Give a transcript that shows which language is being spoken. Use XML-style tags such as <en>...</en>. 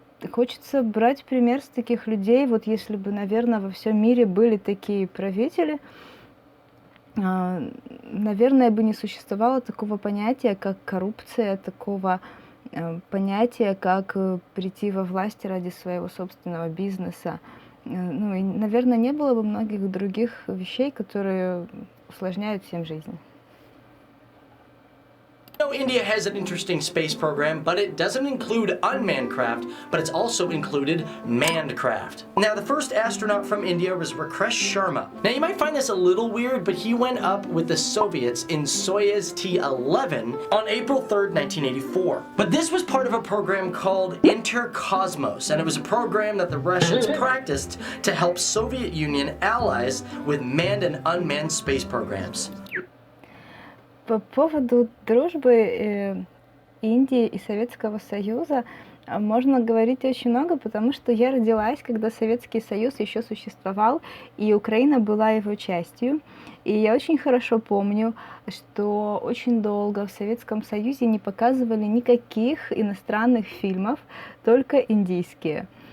<ru>Хочется брать пример с таких людей. Вот если бы, наверное, во всем мире были такие правители, наверное, бы не существовало такого понятия, как коррупция, такого понятия, как прийти во власть ради своего собственного бизнеса. Ну, и, наверное, не было бы многих других вещей, которые усложняют всем жизнь.</ru> <en>know India has an interesting space program, but it doesn't include unmanned craft, but it's also included manned craft. Now, the first astronaut from India was Rakesh Sharma. Now, you might find this a little weird, but he went up with the Soviets in Soyuz T-11 on April 3rd, 1984. But this was part of a program called Intercosmos, and it was a program that the Russians practiced to help Soviet Union allies with manned and unmanned space programs.</en> <ru>По поводу дружбы Индии и Советского Союза можно говорить очень много, потому что я родилась, когда Советский Союз еще существовал, и Украина была его частью. И я очень хорошо помню, что очень долго в Советском Союзе не показывали никаких иностранных фильмов, только индийские.</ru>